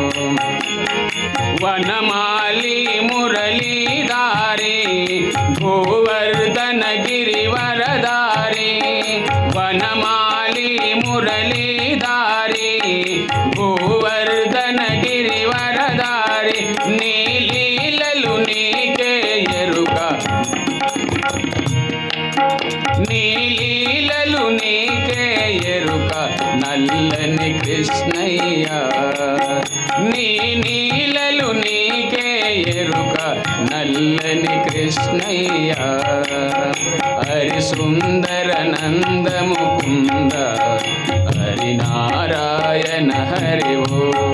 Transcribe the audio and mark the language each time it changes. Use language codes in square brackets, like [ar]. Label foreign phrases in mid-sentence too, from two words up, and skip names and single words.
[hi] वनमाली मुरलीधारी गोवर्धन गिरिवरधारी वनमाली मुरलीधारी गोवर्धन गिरिवरधारी [te] నీలీలలు నీకే ఎరుక నీలీలలు నీకే ఎరుక నల్లని కృష్ణయ్య నీలీలలు నీకే ఎరుక నల్లని కృష్ణయ్య హరి సుందర నంద ముకుంద హరి నారాయణ హరి ఓ